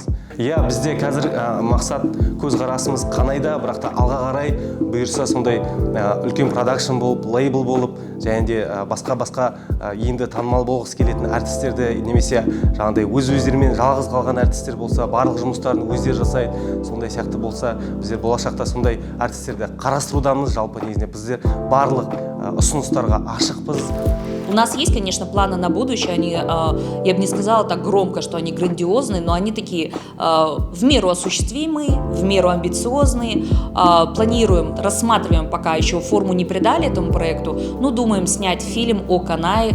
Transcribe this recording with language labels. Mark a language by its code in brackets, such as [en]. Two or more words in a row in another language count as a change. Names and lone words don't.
[kk] Иә, бізде қазір мақсат көзқарасымыз Қанайда, бірақ та алға қарай бұйырса сондай үлкен продакшн болып, лейбл болып, және де басқа енді танымал болғысы келетін әртістерді, немесе жаңағыдай өз-өздерімен жалғыз қалған әртістер болса, барлық жұмыстарын өздері жасайды, сондай сияқты болса, біздер болашақта сондай әртістерді қарастырудамыз. Жалпы негізінде біздер барлық ұсыныстарға ашықпыз. [ru] У нас есть, конечно, планы на будущее, они, я бы не сказала так громко, что они грандиозные, но они такие в меру осуществимые, в меру амбициозные. Планируем, рассматриваем, пока еще форму не придали этому проекту, но думаем снять фильм о Канае.